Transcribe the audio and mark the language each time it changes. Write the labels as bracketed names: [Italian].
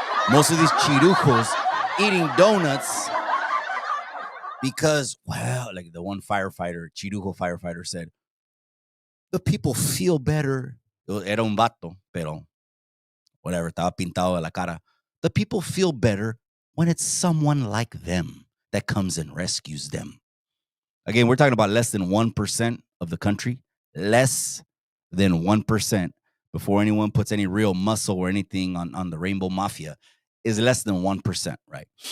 [English] Most of these chirujos eating donuts because, well, like the one firefighter, Chirujo firefighter said, the people feel better. [Spanish] Era un vato, pero whatever, estaba pintado de la cara. [English] The people feel better when it's someone like them that comes and rescues them. Again, we're talking about less than 1% of the country, less than 1%, before anyone puts any real muscle or anything on the Rainbow Mafia, is less than 1%, right?